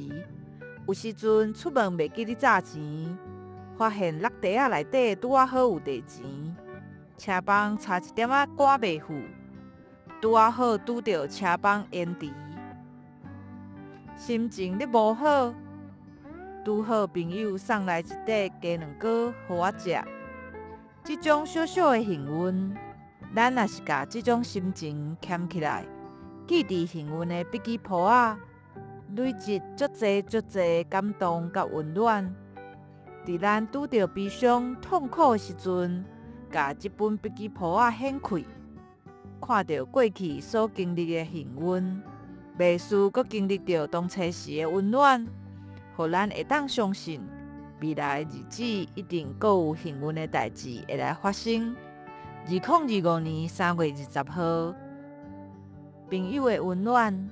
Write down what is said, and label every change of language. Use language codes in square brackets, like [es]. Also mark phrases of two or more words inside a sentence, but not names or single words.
[nan] 有时阵出门袂记咧找钱，发现落袋仔内底拄好有地钱，车帮差一点仔赶袂赴，拄好拄着车帮延迟，心情咧无好，拄好朋友送来一块鸡卵糕互我食。这种小小的幸运，咱若是甲这种心情捡起来，记伫幸运的笔记簿仔，累积足侪感动甲温暖。伫咱拄着悲伤、痛苦的时阵，甲这本笔记簿仔掀开，看到过去所经历的幸运，袂输阁经历着当初时的温暖，互咱会当相信，未来日子一定阁有幸运的代志会来发生。2025年3月20号，朋友的温暖。